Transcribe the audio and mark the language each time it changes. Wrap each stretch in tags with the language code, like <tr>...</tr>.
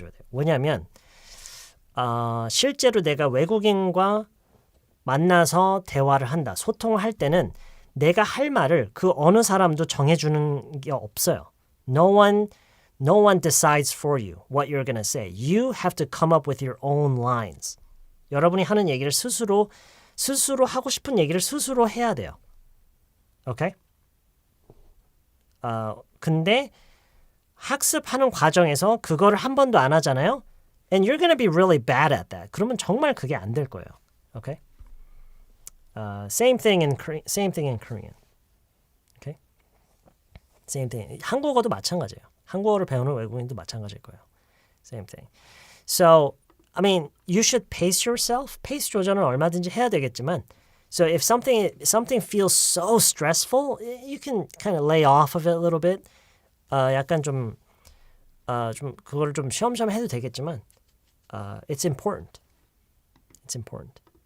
<ko>왜냐하면 실제로 내가 외국인과 만나서 대화를 한다, 소통을 할 때는 내가 할 말을 그 어느 사람도 정해주는 게 없어요.</ko> <en>No one decides for you what you're gonna say. You have to come up with your own lines.</en> <ko>여러분이 하는 얘기를 스스로 하고 싶은 얘기를 스스로 해야 돼요. 오케이? 근데 학습하는 과정에서 그거를 한 번도 안 하잖아요.</ko> <en>And you're gonna be really bad at that.</en> <ko>그러면 정말 그게 안 될 거예요.</ko> <en>Okay? Same thing in Korean. Okay? Same thing.</en> <ko>한국어도 마찬가지예요. 한국어를 배우는 외국인도 마찬가지일 거예요.</ko> <en>Same thing. So, I mean, you should pace yourself.</en> <ko>페이스 조절은 얼마든지 해야 되겠지만</ko> <en>So if something feels so stressful, you can kind of lay off of it a little bit.</en> <ko>약간 좀 그거를 좀 쉬엄쉬엄 해도 되겠지만,</ko> <en>it's important. It's important.</en>